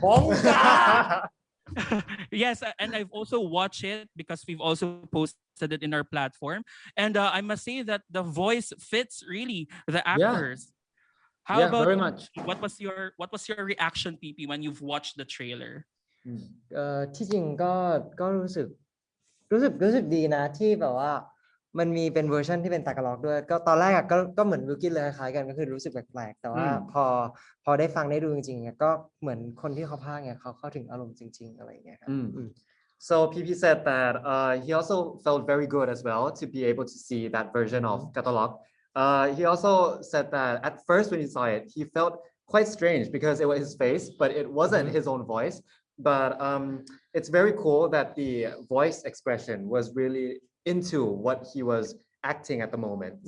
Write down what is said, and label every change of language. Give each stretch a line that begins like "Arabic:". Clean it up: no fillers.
English: Bonga! Yes, and I've also watched it because we've also posted it in our platform. And I must say that the voice fits really the actors. How Yeah, about very you? much. What was your reaction, PP, when you've watched the trailer?
Thai: ที่จริงก็รู้สึกดีนะที่แบบว่ามันมีเป็นเวอร์ชันที่เป็นตากาล็อกด้วยก็ตอนแรกอะก็เหมือนวิลกินเลยคล้ายกันก็คือรู้สึกแปลกๆแต่ว่าพอได้ฟังได้ดูจริงๆอะก็เหมือนคนที่เขาพากย์เนี่ยเขาเข้าถึงอารมณ์จริงๆอะไรอย่างเงี้ยครับ
English: So PP said that he also felt very good as well to be able to see that version of Catalog. He also said that at first when he saw it, he felt quite strange because it was his face, but it wasn't his own voice. But it's very cool that the voice expression was really into what he was acting at the moment.